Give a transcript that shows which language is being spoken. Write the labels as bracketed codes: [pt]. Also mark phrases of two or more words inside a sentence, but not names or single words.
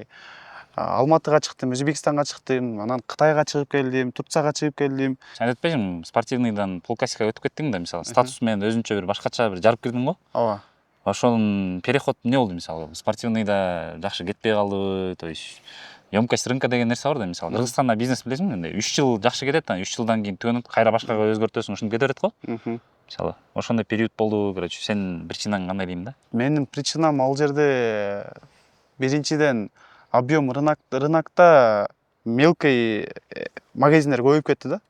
[ky] Алматыга чыктым, Өзбекстанга чыктым, анан Кытайга чыгып келдим, Турцияга чыгып келдим. Сен айтпайсың, спортивныйдан полклассикага өтүп кеттиң да, мисалы, статус менен өзүнчө бир башкача бир жарып кирдиң го? Ооба. Ошонун переход эмне болду, мисалы? Спортивныйда жакшы кетпей калдыбы, [ru] то есть емкость рынка [ky] деген нерсе бар да, мисалы. Кыргызстанда бизнес билесиңби, андай 3 жыл жакшы кетет, анан 3 жылдан кийин төнөт, кайра башкага өзгөртөсүң, ушинтип кете берет го? Мисалы, ошондой период болду, короче, сенин причинаң кандай дейм да? Менин причинам ал жерде биринчиден [ru] объем рынокто мелкий магазиндер [ky] көбөйүп кетти да.